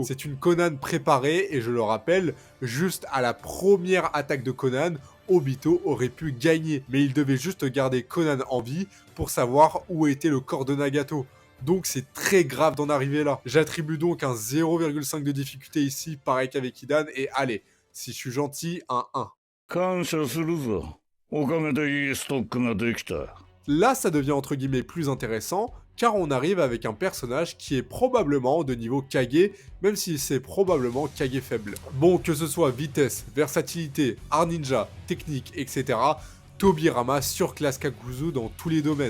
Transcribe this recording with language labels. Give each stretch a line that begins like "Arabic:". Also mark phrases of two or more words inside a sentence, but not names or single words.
French: C'est une Conan préparée, et je le rappelle, juste à la première attaque de Conan, Obito aurait pu gagner. Mais il devait juste garder Conan en vie pour savoir où était le corps de Nagato. Donc c'est très grave d'en arriver là. J'attribue donc un 0,5 de difficulté ici, pareil qu'avec Hidan, et allez, si je suis gentil, un 1.
Japanese: 感謝するぞ。おかげでいいストックができた。
French: Là, ça devient entre guillemets plus intéressant, car on arrive avec un personnage qui est probablement de niveau Kage, même si c'est probablement Kage faible. Bon, que ce soit vitesse, versatilité, art ninja, technique, etc., Tobirama surclasse Kakuzu dans tous les domaines.